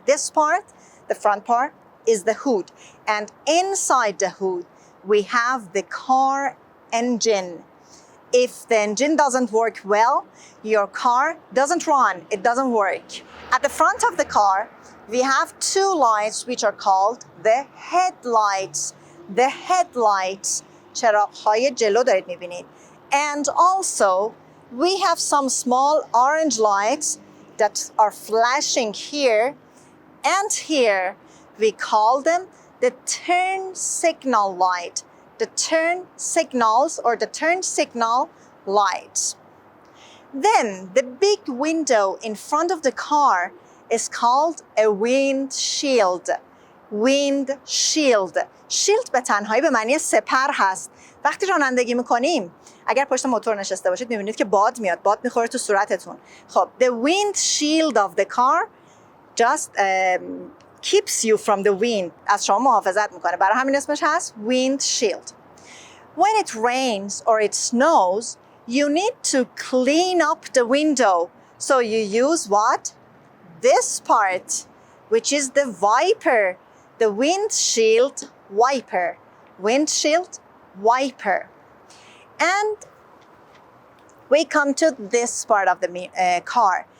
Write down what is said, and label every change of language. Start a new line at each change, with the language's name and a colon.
English: This part, the front part, is the hood. And inside the hood, we have the car engine. If the engine doesn't work well, your car doesn't run, it doesn't work. At the front of the car, we have two lights which are called the headlights. The headlights,
Persian: چراغ‌های جلو دارید می‌بینید.
English: And also, we have some small orange lights that are flashing here and here. We call them the turn signal light. The turn signals or the turn signal lights. Then, the big window in front of the car is called a windshield. windshield.
Persian: shield به تنهایی به معنی سپر هست. وقتی رانندگی میکنیم اگر پشت موتور نشسته باشید میبینید که باد میاد، باد میخوره تو صورتتون.
English: خب the windshield of the car just keeps you from the wind.
Persian: از شما محافظت میکنه. برای همین اسمش هست windshield.
English: When it rains or it snows, you need to clean up the window. So you use what? This part, which is the wiper, the windshield wiper. Windshield wiper. And we come to this part of the car.